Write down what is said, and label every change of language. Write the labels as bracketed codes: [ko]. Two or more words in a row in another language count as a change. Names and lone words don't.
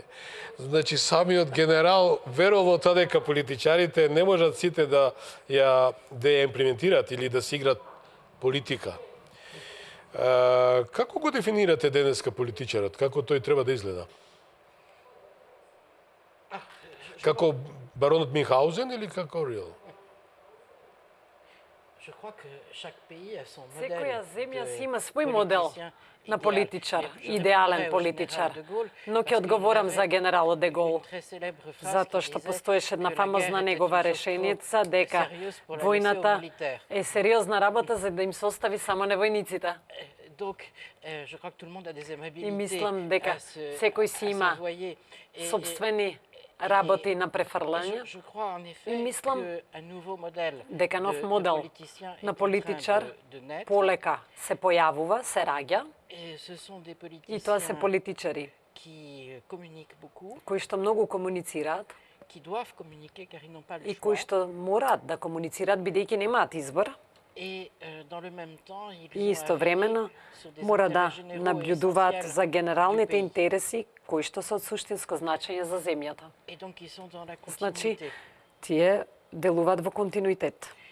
[mk] Значи, самиот генерал верува во тоа дека политичарите не можат сите да ја имплементираат или да се играат политика. Како го дефинирате денеска политичарот? Како тој треба да изгледа? Како баронот Мюнхгаузен или како Рил? [fr] Je crois que chaque pays a son [mk] Секоја [fr] modèle [mk] земја [fr] de [mk] си има свој модел [fr] politicien [mk] на [fr] idéal. [mk] политичар, [fr] Je [mk] идеален [fr] répondrai au [mk] политичар. [fr] général de Gaulle, [mk] Но [fr] parce [mk] ќе [fr] qu'il [mk] одговорам [fr] avait [mk] за генералот де Гол, [fr] une très célèbre phrase [mk] затоа [fr] qui [mk] што [fr] disait [mk] постоеше една [fr] que la [mk] фамозна [fr] guerre [mk] негова [fr] était une chose [mk] решеница [fr] trop [mk] дека [fr] sérieuse pour la laisser aux [mk] војната [fr] militaires. [mk] е сериозна работа за да им се остави само на војниците. [fr] Donc, je crois que tout le monde a des [mk] И [fr] amabilités [mk] мислам дека [fr] à se- [mk] секој [fr] à [mk] си има [fr] s'envoyer. Et- [mk] собствени работи на [fr] et [mk] префрлање. [fr] je crois en effet [mk] И мислам [fr] qu'un nouveau modèle [mk] дека нов [fr] de [mk] модел [fr] politicien est [mk] на [fr] en train [mk] политичар [fr] de naître. [mk] полека се појавува, се раѓа, [fr] Et ce sont des [mk] и тоа се [fr] politiciens [mk] политичари [fr] qui communiquent beaucoup, [mk] кои што многу комуницираат [fr] qui doivent communiquer car ils n'ont pas le [mk] и кои [fr] choix. [mk] што мораат да комуницираат бидејќи немаат избор. И истовремено мора да наблюдуваат за генералните интереси кои што се од суштинско значење за земјата. Значи, тие делуваат во континуитет.